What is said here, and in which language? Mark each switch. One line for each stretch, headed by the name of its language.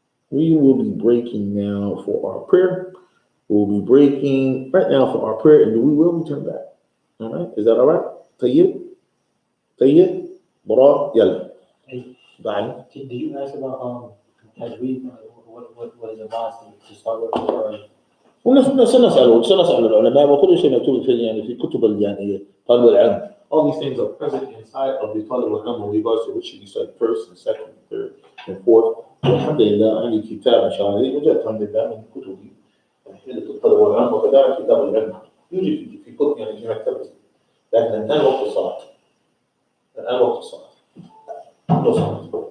English: We will be breaking now for our prayer. We'll be breaking right now for our prayer, and we will return back. All right? Is that all right?
Arabic: Tayyib? Tayyib? Bara? Yalla.
English: Hey, Bye. did you ask about tajweed? What is advised to start with? Or
Arabic: سنسأل العلماء وكل شيء مكتوب في يعني في كتب يعني طالب العلم.
English: All these things are present inside of the طالب العلم in regards to which you study first and second and third and fourth.
Arabic: والحمد لله عندي كتاب إن شاء الله وجدت الحمد لله من كتبي حيلة الطلب والعلم وكذلك كتاب العلم يوجد في كتب يعني في مكتبة. لكن الآن وقت الصلاة. الآن وقت الصلاة. نصلي.